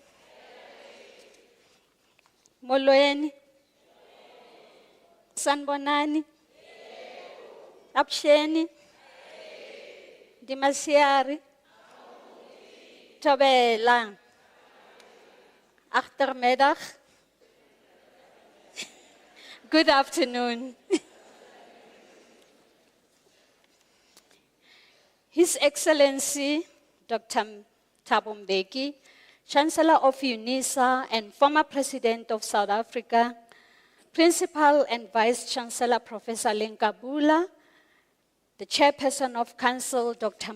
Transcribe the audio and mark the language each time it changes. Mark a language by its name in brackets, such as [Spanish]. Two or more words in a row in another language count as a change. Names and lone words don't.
[Xhosa] Molweni. [Zulu] Sanbonani. Apsheni. [Northern Sotho] Dimasiari. Tobela. [Afrikaans] Achtermiddag. [English] Good afternoon. His Excellency, Dr. Thabo Mbeki, Chancellor of UNISA and former President of South Africa, Principal and Vice Chancellor Professor Lenkabula, the Chairperson of Council, Dr.